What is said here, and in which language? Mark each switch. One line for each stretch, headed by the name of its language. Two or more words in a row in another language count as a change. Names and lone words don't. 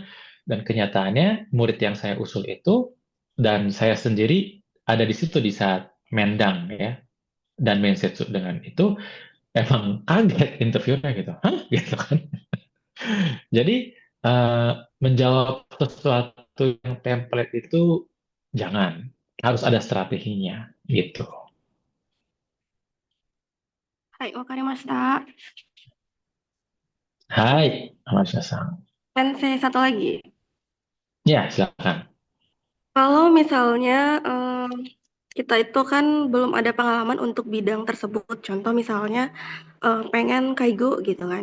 Indonesian: Dan kenyataannya murid yang saya usul itu dan saya sendiri ada di situ di saat mendang ya dan mensetsu dengan itu emang kaget interviewnya gitu, hah gitu kan. Jadi eh, menjawab sesuatu yang template itu jangan, harus ada strateginya gitu.
Japanese: はい、わかりました。
Indonesian: Hai, Mas Yasang. Sensei, satu lagi. Ya, silakan. Kalau misalnya kita itu kan belum ada pengalaman untuk bidang tersebut. Contoh misalnya pengen kaigo gitu kan.